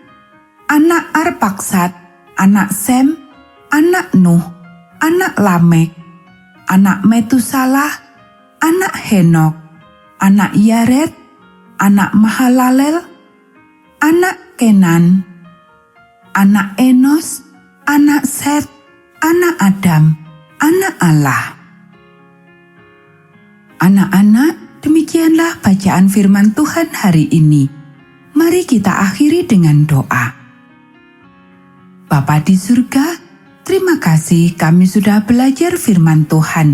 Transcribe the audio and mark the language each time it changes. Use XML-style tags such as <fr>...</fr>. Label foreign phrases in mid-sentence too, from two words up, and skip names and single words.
<id>anak Arpaksad, anak Sem, anak Nuh, anak Lamek, anak Metusalah, anak Henok, anak Yared, anak Mahalalel, anak Kenan, anak Enos, anak Set, anak Adam, anak Allah. Anak-anak, demikianlah bacaan firman Tuhan hari ini. Mari kita akhiri dengan doa. Bapa di surga, terima kasih kami sudah belajar firman Tuhan.</id>